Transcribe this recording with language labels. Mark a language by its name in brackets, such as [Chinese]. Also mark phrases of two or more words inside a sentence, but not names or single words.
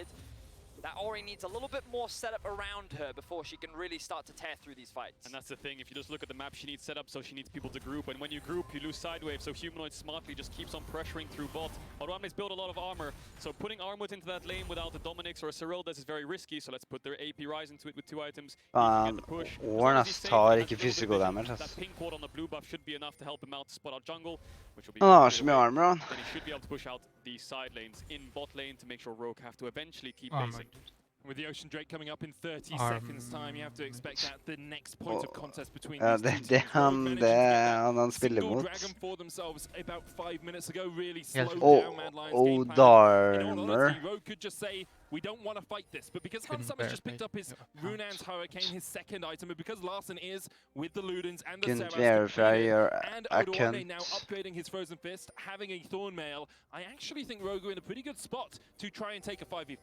[English] That Ori needs a little bit more setup around her before she can really start to tear through these fights. And that's the thing, if you just look at the map, she needs setup, so she needs people to group. And when you group, you lose sidewave, so Humanoid smartly just keeps on pressuring through bot. Odoamne's built a lot of armor, so putting Armut into that lane without a Dominix or a Cyrildes is very risky, so let's put their AP Rise into it with 2 items. [Norwegian] Warnas tar ikke [English] physical damage, That pink ward on the blue buff should be enough to help him out to spot out jungle, which will be [Norwegian] Han har så mye armor, han. [English] Then he should be able to push out the side lanes in bot lane to make sure Rogue have to eventually keep pacing. With the Ocean Drake coming up in 30 seconds time, you have to expect that the next point of contest between these two teams. [Norwegian] Han spiller mot. [English] Dragon for themselves about 5 minutes ago really slowed down Mad Lions' game plan. In all honesty, Rogue could just say, we don't want to fight this, but because Hans Summer's just picked up his Runan's Hurricane, his second item, and because Larson is with the Ludens and the Sebas, and Odoamne now upgrading his Frozen Fist, having a Thorn Mail, I actually think Rogue are in a pretty good spot to try and take a 5v5.